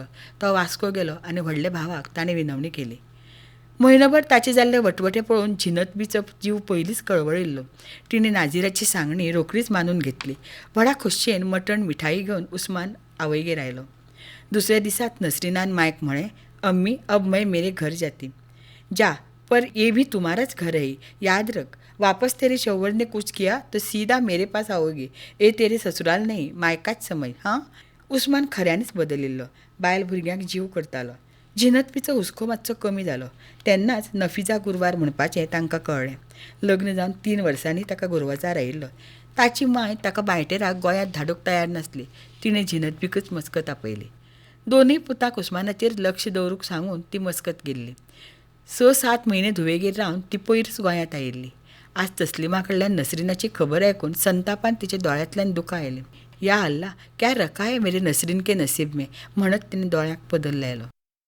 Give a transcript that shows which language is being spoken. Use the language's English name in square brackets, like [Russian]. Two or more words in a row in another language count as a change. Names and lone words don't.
[Konkani] तो वास्को गेलो आनी व्हडल्या भावाक ताणें विनवणी केली. म्हयनोभर ताचे जाल्ले वटवटे पळोवन जिनत बीचो जीव पयलींच कळवळिल्लो. तिणें नाझिराची सांगणी रोखडीच मानून घेतली. व्हडा खोशयेन मटण मिठाई घेवन उस्मान आवयगेर आयलो. दुसऱ्या दिसाक नसरीनान मायक म्हळें, [Hindi] अम्मी अब मैं मेरे घर जाती. जा, पर ये भी तुम्हाराच घर है, याद रख. वापस तेरे शौहर ने कुछ किया तो सीधा मेरे पास आओगी. ए तेरे ससुराल नहीं, मायकाच समज हां. [Konkani] उस्मान खऱ्यांनीच बदलिल्लो. बायल भुरग्यांक जीव करतालो. जिनतबीचो हुस्को मातसो कमी जालो. तेन्नाच नफिजा गुरवार म्हणपाचें तांकां कळ्ळें. लग्न जावन 3 वर्सांनी ताका गुरवाजार आयिल्लो. ताची मांय ताका बायटेराक गोंयांत धाडूंक तयार नासली. तिणें जिनतबीकच मस्कत आपयली. दोनूय पुताक उस्मानाचेर लक्ष दवरूंक सांगून ती मस्कत गेल्ली. 6-7 म्हयने धुवेगेर रावन ती पयरच गोंयांत आयिल्ली. आज तस्लिमा कडल्यान नसरीनाची खबर आयकून संतापान तिच्या दोळ्यांतल्यान दुकां आयलीं. [Hindi] या अल्लाह, क्या रखा है मेरे नसरीन के नसीब में [Konkani] म्हणत तिणें दोळ्यांक पदर लायलो.